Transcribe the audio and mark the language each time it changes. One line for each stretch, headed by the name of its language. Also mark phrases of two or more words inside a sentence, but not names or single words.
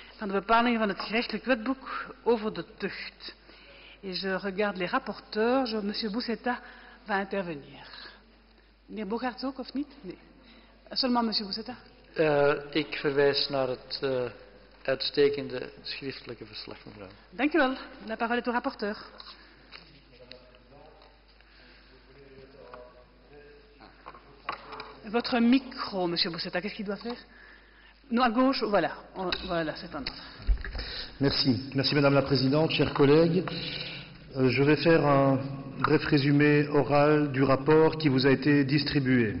Dutch: van de bepalingen van het gerechtelijk wetboek over de tucht.
French: Et je regarde les rapporteurs. Monsieur Boussetta va intervenir.
Dutch: Meneer Bogaerts ook, of niet? Nee.
French: Seulement Monsieur Boussetta.
Dutch: Ik verwijs naar het uitstekende schriftelijke verslag, mevrouw. Dank u wel.
French: La parole est au rapporteur. Votre micro, Monsieur Boussetta, qu'est-ce qu'il doit faire? Non, à gauche, voilà. Voilà, c'est en ordre. Merci. Merci Madame la Présidente, chers collègues. Je vais faire un bref résumé oral du rapport qui vous a été distribué.